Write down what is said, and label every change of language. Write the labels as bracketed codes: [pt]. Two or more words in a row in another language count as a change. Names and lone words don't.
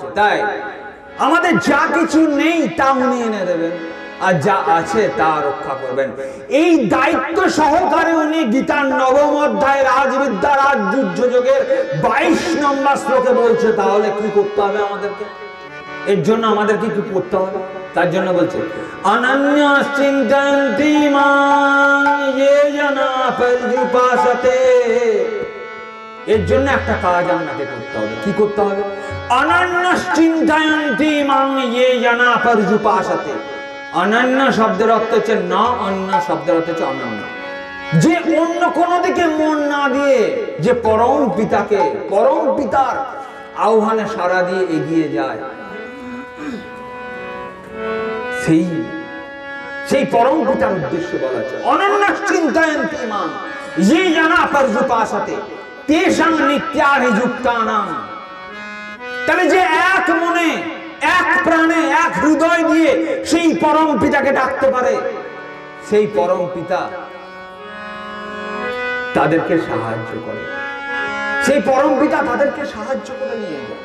[bn] তাই আমাদের যা কিছু নেই তা উনি এনে দেবেন, আর যা আছে তা রক্ষা করবেন। এই দায়িত্ব সহকারে উনি গীতার 9ম অধ্যায় রাজবিদ্যা রাজগুহ্যযোগের 22 নম্বর শ্লোকে বলছে। তাহলে কি করতে হবে আমাদেরকে? এর জন্য আমাদেরকে কি করতে হবে? তার জন্য বলছে [sa] অনন্যশ্চিন্তয়ন্তি মাং ये जना पर्युपासते। [bn] এর জন্য একটা কাজ আপনাকে করতে হবে। কি করতে হবে? [sa] অনন্যশ্চিন্তয়ন্তি মাং ये जना पर्युपासते। [bn] অনন্য শব্দের অর্থ হচ্ছে না, অন্য শব্দের অর্থ হচ্ছে অনন্য। যে অন্য কোন দিকে মন না দিয়ে যে পরম পিতাকে, পরম পিতার আহ্বানে সাড়া দিয়ে এগিয়ে যায়, সেই পরম পিতার উদ্দেশ্য বলা হচ্ছে [sa] অনন্যশ্চিন্তয়ন্তি মাং ये जना पर्युपासते तेषां नित्याभियुक्तानां। [bn] তাহলে যে এক মনে এক প্রাণে এক হৃদয় দিয়ে সেই পরম পিতাকে ডাকতে পারে, সেই পরম পিতা তাদেরকে সাহায্য করে, সেই পরম পিতা তাদেরকে সাহায্য করে নিয়ে যায়।